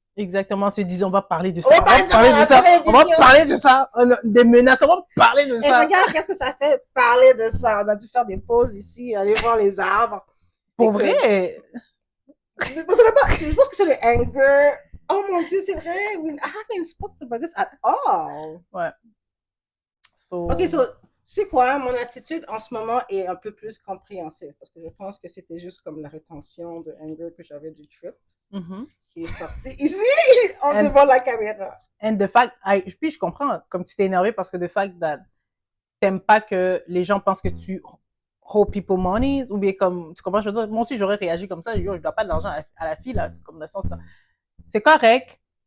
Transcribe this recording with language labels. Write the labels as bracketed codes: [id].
[fr] Exactement, se disant, on va parler de ça, On va parler de ça, on va parler de ça, des menaces, on va parler de Et ça. regarde, qu'est-ce que ça fait parler de ça. On a dû faire des pauses ici, aller voir les arbres. Pour vrai? Je pense que c'est le anger. Oh mon Dieu, c'est vrai. [en] I haven't spoken about this at all. [fr] Ouais. Ok, so, tu sais quoi, mon attitude en ce moment est un peu plus compréhensive parce que je pense que c'était juste comme la rétention de anger que j'avais du trip qui est sorti ici devant la caméra. [en] And the fact, [fr] puis je comprends, comme tu t'es énervé parce que [en] the fact that [fr] t'aimes pas que les gens pensent que tu [en] hold people money [fr] ou bien comme, tu comprends, je veux dire, moi aussi j'aurais réagi comme ça, yo, je dois pas de l'argent à la fille, là, comme dans le sens, c'est correct.